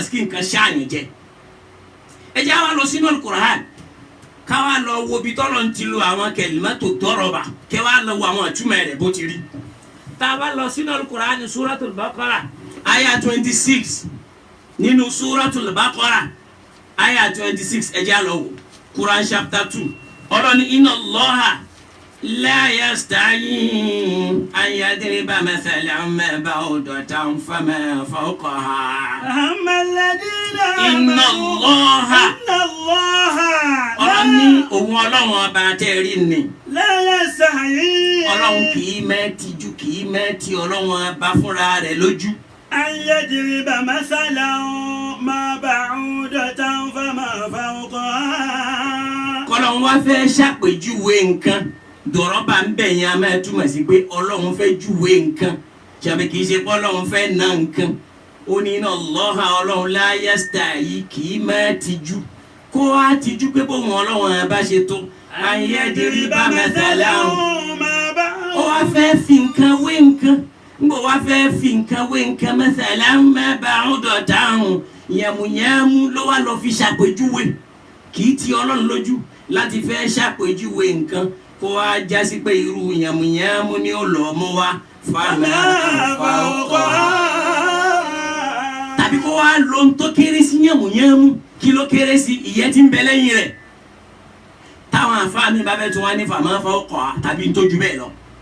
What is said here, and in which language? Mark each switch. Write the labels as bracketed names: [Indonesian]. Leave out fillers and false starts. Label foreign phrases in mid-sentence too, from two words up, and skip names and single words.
[Yoruba] sí kí nǹkan ṣáàyàn jẹ ẹ jẹ́ àwa lọ sínú Al-Qur'ani káwá lọ wo bí tọ́lọ̀ ń ti lo àwọn kalimatu dọ̀rọ́bà kẹwàá lọ wo àwọn àtúmọ̀ rẹ̀ bó ti rí tá a bá lọ sínú Al-Qur'ani Suratul Baqara aya 26 nínú Suratul Baqara aya 26 ẹ jẹ́ á lọ wò Quran chapter 2 ọlọ́ni [Arabic] إن الله لا يستحيي أن يضرب مثلا ما بعوضة فما فوقها إن الله [Yoruba] ọlọ́ni òun ọlọ́run ọba tẹ́rí ni [Arabic] لا يستحيي [Yoruba] ọlọ́run kì í mẹ́tìjú kì í mẹ́tì ọlọ́run ọba fúnra rẹ̀ lójú. [Arabic] أن يضرب مثلا ما بعوضة فما فوقها. [Yoruba] kọ́lọ́run wá fẹ́ ṣàpèjúwe nǹkan dọ̀rọ́bà ń bẹ̀ yẹn a máa túmọ̀ sí pé ọlọ́run fẹ́ júwe nǹkan ṣàbí kì í ṣe pé ọlọ́run fẹ́ ná nǹkan ó ní [Arabic] إن الله [Yoruba] ọlọ́run [Arabic] لا يستحيي [Yoruba] kì í mẹ́tìjú kó wá tijú pé bóun ọlọ́run bá ṣe tó [Arabic] أن يضرب مثلا [Yoruba] ó wá fẹ́ fi nǹkan wé nǹkan ngbọ wá fẹ́ fi nǹkan wé nǹkan [Arabic] مثلا ما بعوضة [Yoruba] yẹmúyẹmú ló wá lọ fi ṣàpèjúwe kì í ti ọlọ́run lójú láti fẹ́ ṣàpèjúwe nǹkan kó wá jásí pé irú yẹmúyẹmú ni ó lọ mú wá [Arabic] فما فوقها [Yoruba] tàbí kó wá lo ń tó kéré sí yẹmúyẹmú kí ló kéré sí ìyẹ́ tí ń bẹ lẹ́yìn rẹ̀ táwọn àfáà mi bá bẹ tún wá ní [Arabic] فما فوقها [Yoruba] tàbí ń tójú bẹ́ẹ̀ lọ.